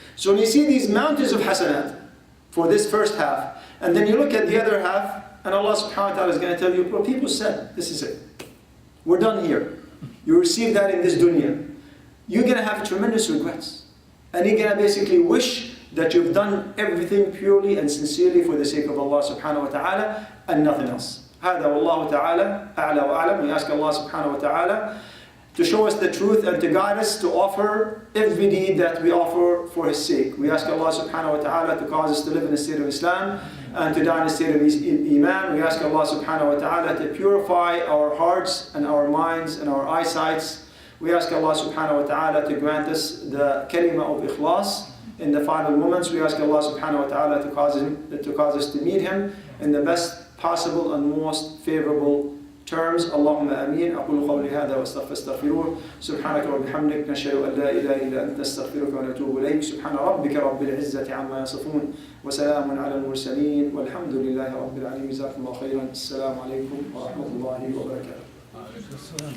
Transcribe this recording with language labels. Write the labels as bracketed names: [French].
[English] So when you see these mountains of hasanat for this first half, and then you look at the other half, and Allah subhanahu wa ta'ala is going to tell you, well, people said, this is it. We're done here. You receive that in this dunya. You're going to have tremendous regrets. And you're going to basically wish that you've done everything purely and sincerely for the sake of Allah subhanahu wa ta'ala and nothing else. [Arabic] هذا والله تعالى أعلى وأعلم. [English] We ask Allah subhanahu wa ta'ala to show us the truth and to guide us to offer every deed that we offer for His sake. We ask Allah subhanahu wa ta'ala to cause us to live in the state of Islam and to die in the state of Iman. We ask Allah subhanahu wa ta'ala to purify our hearts and our minds and our eyesights. We ask Allah subhanahu wa ta'ala to grant us the kalima of ikhlas in the final moments. We ask Allah subhanahu wa ta'ala to cause us to meet Him in the best possible and most favorable terms. Allahumma ameen. [Arabic] أقول قولي هذا واستغفروه. سبحانك وبحمدك نشهد أن لا إله إلا أنت نستغفرك ونتوب إليك. سبحان ربك رب العزة عما يصفون وسلام على المرسلين والحمد لله رب العالمين. جزاكم الله خيرا. السلام عليكم ورحمة الله وبركاته.